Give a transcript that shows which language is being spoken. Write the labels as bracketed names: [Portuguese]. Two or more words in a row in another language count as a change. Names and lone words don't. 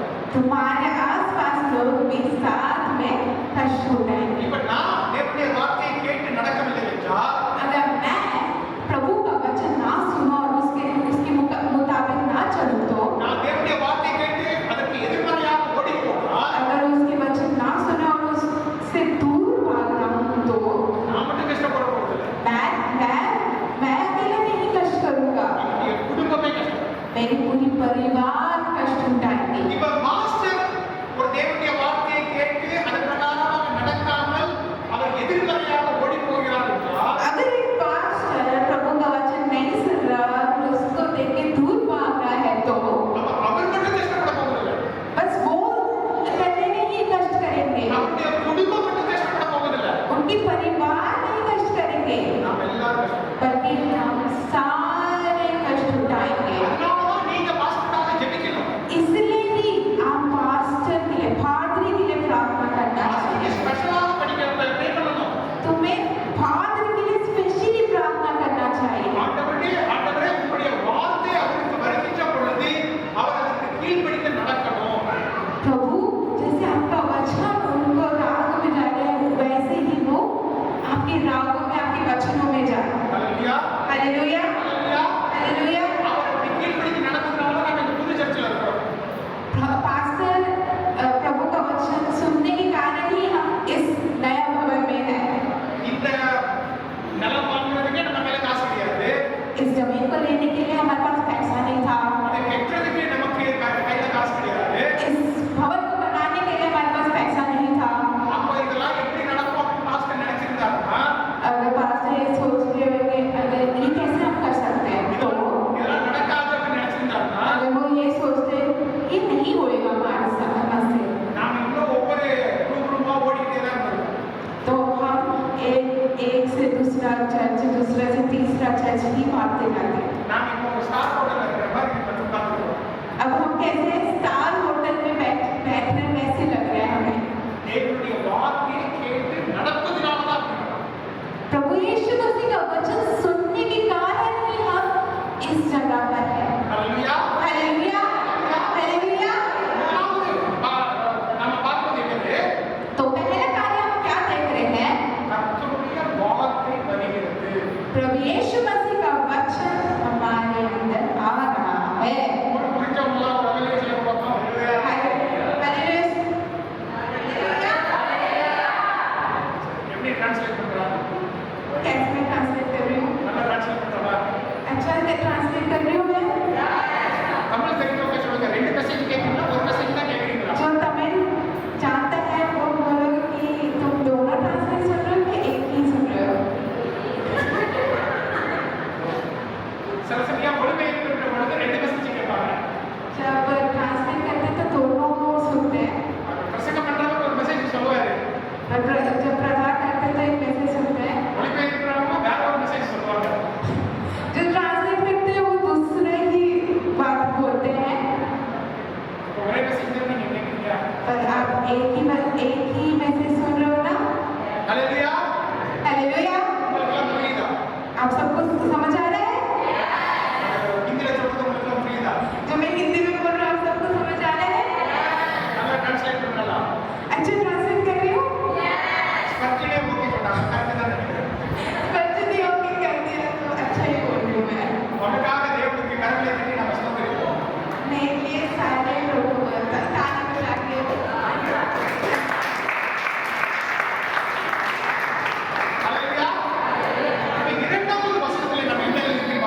[Hindi] तुम्हारे आसपास लोग भी साथ में कष्ट उठाएंगे। [Tamil] இப்ப நான் தேவனுடைய வார்த்தையை கேட்டு நடக்கவில்லை என்றால் [Hindi] अगर मैं प्रभु का वचन ना सुनो और उसके मुताबिक ना चलूं तो, [Tamil] நான் தேவனுடைய வார்த்தையை கேட்டு அதற்கு எதிர்மறையாக ஓடி போனால் [Hindi] अगर उसके वचन ना सुने और उससे दूर भाग रहा हूं तो [Tamil] நான் மட்டும் கஷ்டப்பட போறதில்லை, [Hindi] मैं अकेला नहीं कष्ट करूंगा, [Tamil] என்னுடைய குடும்பமே கஷ்டப்படும். [Hindi] मेरी पूरी परिवार कष्ट उठाएंगे। [Tamil] இப்ப மாஸ்டர் ஒரு தேவனுடைய வார்த்தையை கேட்டு அதன் பிரகாரமாக நடக்காமல் அவர் எதிர்மறையாக ஓடி போகிறார் என்றால் [Hindi] अगर एक पास्टर प्रभु का वचन नहीं सुन रहा और उसको देख के दूर भाग रहा है तो [Tamil] அப்ப அவர் மட்டும் கஷ்டப்பட போவதில்லை, [Hindi] बस वो अकेले नहीं कष्ट करेंगे, [Tamil] அவருடைய குடும்பம் மட்டும் கஷ்டப்பட போவதில்லை, [Hindi] उनकी परिवार नहीं कष्ट करेंगे, [Tamil] நாம் எல்லாரும் கஷ்டப்படும். [Hindi] बल्कि हम सारे कष्ट उठाएंगे। [Tamil] அதனாலதான் நீங்க மாஸ்டருக்காக ஜெபிக்கணும். [Hindi] इसलिए ही आप पास्टर के लिए, पादरी के लिए प्रार्थना करना [Tamil] மாஸ்டருக்கு [Hindi] चाहिए। [Tamil] ஸ்பெஷலாக ப்ரே பண்ணணும். [Hindi] तुम्हें पादरी के लिए स्पेशली प्रार्थना करना चाहिए। [Tamil] ஆண்டவரே உங்களுடைய வார்த்தை அவருக்கு வருகின்ற பொழுது அவர் அதற்கு கீழ்ப்படிந்து நடக்கணும். [Hindi] प्रभु जैसे आपका वचन उनको राग में जा रहे हैं, वैसे ही वो आपके रागों में, आपके वचनों में जाए। [Tamil] ஹல்லேலூயா, [Hindi] हालेलुया, [Tamil] ஹல்லேலூயா. [Hindi] हालेलुया। [Tamil] அவர் அப்படி கீழ்ப்படிந்து நடக்கிறதுனால தான் நம்ம இந்த புது சர்ச்சில் இருக்கிறோம். [Hindi] पास्टर प्रभु का वचन सुनने के कारण ही हम इस नया भवन में हैं। [Tamil] இந்த நிலம் வாங்குறதுக்கே நம்ம மேல காசு கிடையாது, [Hindi] इस जमीन को लेने के लिए हमारे पास पैसा नहीं था, [Tamil] அதை கட்டுறதுக்கு நமக்கு கையில காசு கிடையாது. [Hindi] इस भवन को बनाने के लिए हमारे पास पैसा नहीं था। [Tamil] அப்போ இதெல்லாம் எப்படி நடக்கும் அப்படின்னு மாஸ்டர் நினைச்சிருந்தாருன்னா [Hindi] अगर पास्टर ये सोच रहे होंगे अगर ये कैसे हम कर सकते हैं, तो [Tamil] இதெல்லாம் நடக்காது அப்படின்னு நினைச்சிருந்தாருன்னா [Hindi] अगर वो ये सोचते ये नहीं होएगा हमारे साथ से, [Tamil] நாம இன்னும் ஒவ்வொரு ரூபா ஓடிக்கிட்டே தான் இருந்தோம். [Hindi] तो हम एक से दूसरा चर्च, दूसरा से तीसरा चर्च ही पाते जाते। [Tamil] நாம இப்போ ஒரு [English] star hotel [Tamil] இருக்கிற மாதிரி நம்ம உட்கார்ந்துருக்கோம். [Hindi] अब हम कैसे [English] star hotel [Hindi] में बैठने कैसे लग रहे हैं हमें। [Tamil] தேவனுடைய வார்த்தையை கேட்டு நடப்பதினால தான் அப்படி நடக்கும். [Hindi] प्रभु यीशु मसीह का वचन सुनने के कारण ही हम इस जगह पर हैं। [Tamil] ஹல்லேலூயா. [Hindi] हालेलुया, हालेलुया। [Tamil] மூணாவது நம்ம பார்ப்பது என்னது? [Hindi] तो पहला कार्य हम क्या देख रहे हैं? [Tamil] கர்த்தருடைய வார்த்தை வருகிறது. [Hindi] प्रभु यीशु मसीह का वचन हमारे अंदर आ रहा है। [Tamil] ஒரு புரிஞ்சவங்களா ஒரு ரெவலேஷன்ல பார்ப்போம். எப்படி டிரான்ஸ்லேட் பண்றாங்க? [Hindi] कैसे मैं ट्रांसलेट कर रही हूँ? [Tamil] நல்லா டிரான்ஸ்லேட் பண்றா? [Hindi] अच्छा से ट्रांसलेट कर रही हूँ मैं? [Tamil] தமிழ் தெரிஞ்சவங்க சொல்லுங்க. ரெண்டு மெசேஜ் கேட்கணும்னா ஒரு மெசேஜ் தான் கேட்கறீங்களா? [Hindi] जो तमिल जानता है वो बोलोगे कि तुम दोनों ट्रांसलेट सुन रहे हो कि एक ही सुन रहे हो? [Tamil] சில சமயம் மொழிபெயர்க்கின்ற பொழுது ரெண்டு மெசேஜ் கேட்பாங்க. [Hindi] जब ट्रांसलेट करते हैं तो दोनों सुनते हैं, [Tamil] பிரசங்கம் பண்றவங்க ஒரு மெசேஜ் சொல்லுவாரு, [Hindi] और जब प्रचार करते हैं तो एक मैसेज सुनते हैं। [Tamil] மொழிபெயர்க்கிறவங்க வேற ஒரு மெசேஜ் சொல்லுவாங்க. [Hindi] जो ट्रांसलेट करते हैं वो दूसरे ही बात बोलते हैं, [Tamil] இப்போ ஒரே மெசேஜ் தான் நீங்க கேட்கறீங்க. [Hindi] पर आप एक ही मैसेज सुन रहे हो ना? [Tamil] ஹல்லேலூயா. [Hindi] हालेलुया। [Tamil] உங்களுக்கு புரியுதா? [Hindi] आप सबको समझ आ रहा है? [Tamil] ஹிந்தில சொல்றது உங்களுக்கு புரியுதா? [Hindi] जो मैं हिंदी में बोल रहा हूँ आप सबको समझ आ रहा है? [Tamil] நல்லா டிரான்ஸ்லேட் பண்ணலாம். [Hindi] अच्छा ट्रांसलेट कर रही हूँ? [Tamil] ஸ்பர்ஜனே ஓகே சொன்னாங்க. கரெக்ட் தான் நினைக்கிறேன். [Hindi] सच्ची ओके कर दिया तो अच्छा ही बोल रही हूँ मैं। [Tamil] உனக்காக தேவனுக்கு கரங்களை தட்டி நம்ம ஸ்தோத்திரிப்போம். [Hindi] मैं ये सारे लोगों को ताली बजा के [Tamil] ஹல்லேலூயா. இப்ப இரண்டாவது வசனத்திலே நம்ம என்ன